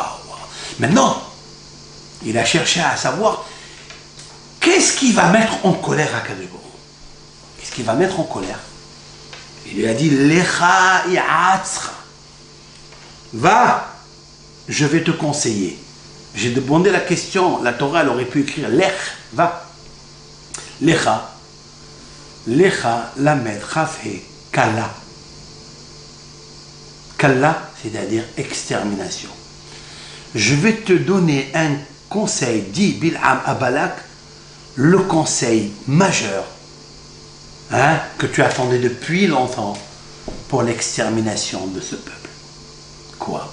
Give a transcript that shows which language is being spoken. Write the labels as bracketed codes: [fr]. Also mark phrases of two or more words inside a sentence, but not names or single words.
[fr] Maintenant, il a cherché à savoir qu'est-ce qui va mettre en colère Akadosh Baruch Hu. Qu'est-ce qui va mettre en colère? Il lui a dit, [he] לכה איעצך. [fr] Va, je vais te conseiller. J'ai demandé la question, la Torah elle aurait pu écrire Lech, va. [he] לכה, למד, כף הא, כלה. [fr] Kala, c'est-à-dire extermination. Je vais te donner un conseil, dit Bil'am à Balak, le conseil majeur, que tu attendais depuis longtemps pour l'extermination de ce peuple. Quoi?